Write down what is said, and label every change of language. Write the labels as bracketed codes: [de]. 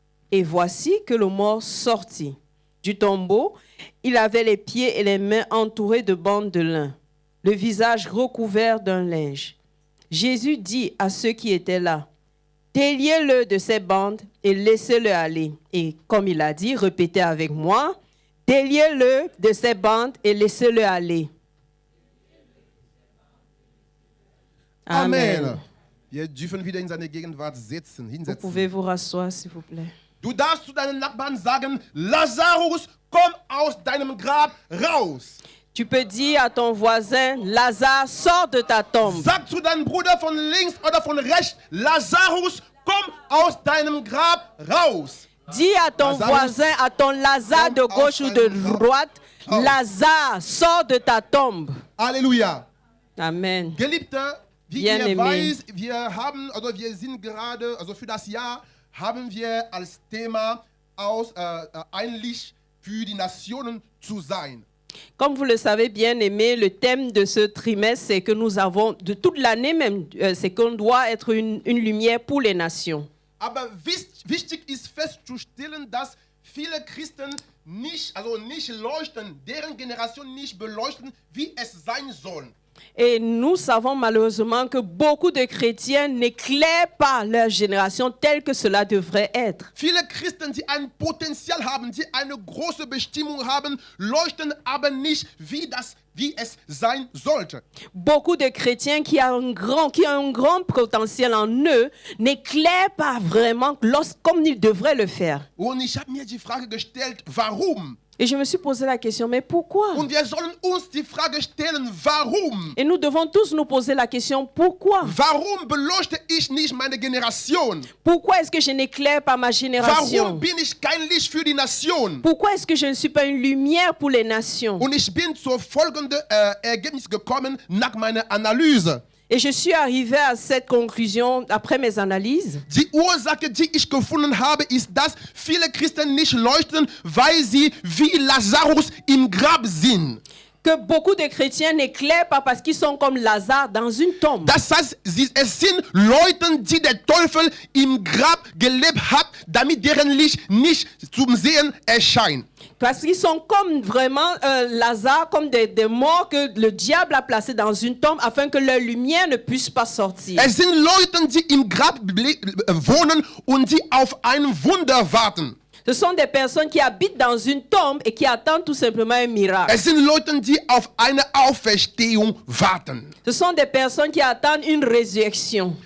[fr] Et voici que le mort sortit. Du tombeau, il avait les pieds et les mains entourés de bandes de lin, le visage recouvert d'un linge. Jésus dit à ceux qui étaient là, déliez-le de ces bandes et laissez-le aller. Et comme il a dit, répétez avec moi, déliez-le de ces bandes et laissez-le aller. Amen. [de] Wir dürfen wieder in seine Gegenwart sitzen, [fr] Vous [de] hinsetzen. [fr] pouvez vous rasseoir, s'il vous plaît. [de] Du darfst zu deinen Nachbarn sagen, Lazarus, komm aus deinem Grab raus. [fr] Tu peux dire à ton voisin, Lazare, sors de ta tombe. [de] Sag zu deinem Bruder von links oder von rechts, Lazarus, komm aus deinem Grab raus. [fr] Dis à ton [de] Lazarus, [fr] voisin, à ton Lazare de gauche ou de droite, Lazare, sors de ta tombe. Halleluja. Amen. [de] Geliebte, wie [fr] Bien [de] ihr [fr] aimé. [de] weiß, wir sind gerade, also für das Jahr, haben wir als Thema eigentlich für die Nationen zu sein. [fr] Comme vous le savez bien aimé, le thème de ce trimestre, c'est que nous avons, de toute l'année même, c'est qu'on doit être une lumière pour les nations. [de] Aber wichtig ist festzustellen, dass viele Christen nicht leuchten, deren Generation nicht beleuchten, wie es sein soll. [fr] Et nous savons malheureusement que beaucoup de chrétiens n'éclairent pas leur génération telle que cela devrait être. [de] Viele Christen, die ein Potenzial haben, die eine große Bestimmung haben, leuchten aber nicht, wie es sein sollte. [fr] Beaucoup de chrétiens qui ont un grand potentiel en eux n'éclairent pas vraiment comme ils devraient le faire. [de] Und ich habe mir die Frage gestellt, warum? [fr] Et je me suis posé la question, mais pourquoi? [de] Und wir sollen uns die Frage stellen, warum? [fr] Et nous devons tous nous poser la question, pourquoi? [de] Warum beleuchte ich nicht meine Generation? [fr] Pourquoi est-ce que je n'éclaire pas ma génération? [de] Warum bin ich kein Licht für die Nation? [fr] Pourquoi est-ce que je ne suis pas une lumière pour les nations? [de] Und ich bin zu folgendem Ergebnis gekommen nach meiner Analyse. [fr] Et je suis arrivé à cette conclusion après mes analyses. [de] Die Ursache, die ich gefunden habe, ist, dass viele Christen nicht leuchten, weil sie wie Lazarus im Grab sind. [fr] Que beaucoup de chrétiens n'éclairent pas parce qu'ils sont comme Lazare dans une tombe. [de] Das heißt, es sind Leute, die der Teufel im Grab gelebt hat, damit deren Licht nicht zum Sehen erscheint. [fr] Parce qu'ils sont comme vraiment Lazare, comme des morts que le diable a placés dans une tombe afin que leur lumière ne puisse pas sortir. [de] Es sind Leute, die im Grab wohnen und die auf ein Wunder warten. [fr] Ce sont des personnes qui habitent dans une tombe et qui attendent tout simplement un miracle. [de] Es sind Leute, die auf eine Auferstehung warten. [fr] Ce sont des personnes qui attendent une résurrection.